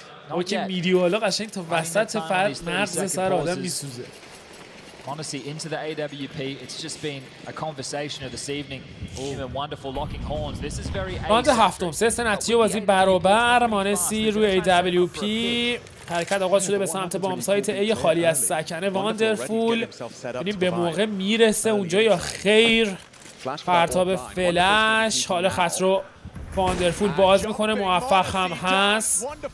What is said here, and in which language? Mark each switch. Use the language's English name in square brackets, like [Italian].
[Persian] او که میدی بالا قشنگ تا وسط مرز سر آدم میسوزه. [English] Honestly, into the AWP, it's just been a conversation of this evening. Even wonderful locking horns. This is very [Persian] راند هفتم. 3 نتیجه بازی برابر. مانسی روی AWP. حرکت آغاز شده به سمت بام سایت A خالی از سکنه. واندرفول. ببینیم به موقع میرسه اونجا یا خیر. پرتاب فلش. حال خط رو واندرفول باز میکنه. موفق هم هست.